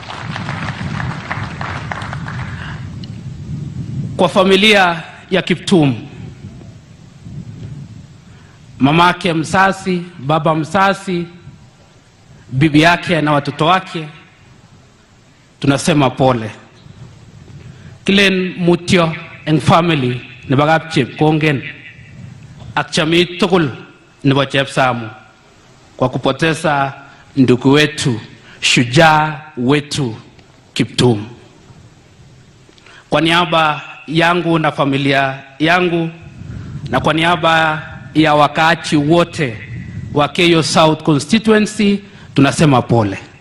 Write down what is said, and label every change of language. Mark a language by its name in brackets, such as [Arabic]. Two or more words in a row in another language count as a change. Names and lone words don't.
[Swahili] Kwa familia ya Kiptum, mamake mzazi, baba mzazi, bibi yake na watoto wake, tunasema pole. [Kalenjin] Kilen mutyo en family ne bagap Chepkongen ak chami tugul nebo Chepsamu [Swahili] kwa kupoteza ndugu wetu, shujaa wetu Kiptum. Kwa niaba yangu na familia yangu na kwa niaba ya wakaaji wote wa Keyo South constituency, tunasema pole.